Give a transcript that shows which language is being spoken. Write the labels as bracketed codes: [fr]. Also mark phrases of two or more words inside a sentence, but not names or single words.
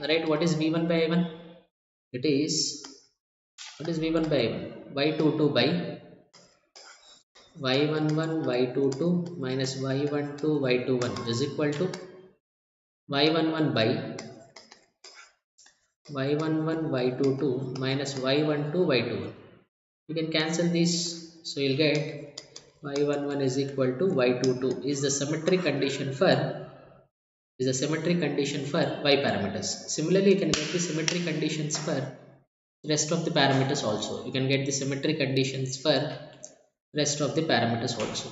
[en] Right? What is v1 by I1? It is, what is v1 by I1? y22 by y11 y22 minus y12 y21 is equal to y11 by y11 y22 minus y12 y21. You can cancel this, so you'll get y11 is equal to y22 is the symmetry condition for, y parameters. Similarly, you can get the symmetry conditions for rest of the parameters also. You can get the symmetry conditions for rest of the parameters also.